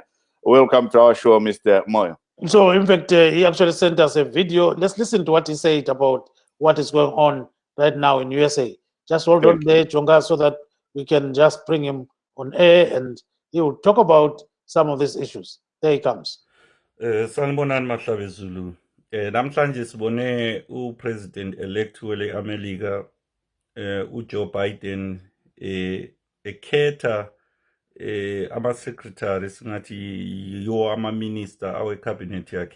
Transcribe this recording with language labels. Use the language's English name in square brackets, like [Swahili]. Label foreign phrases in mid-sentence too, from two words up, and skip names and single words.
[English] Welcome to our show, Mr. Moyo. So, in fact, he actually sent us a video. Let's listen to what he said about what is going on right now in USA. Just hold on there, Chonga, so that we can just bring him on air and he will talk about some of these issues. There he comes. [North Ndebele] Sanibonani Mahlabezulu. Namhlanje sibone upresident-elect wele Melika uJoe Biden ekhetha ama-secretary singathi yiwo ama-minister awe-cabinet yakhe.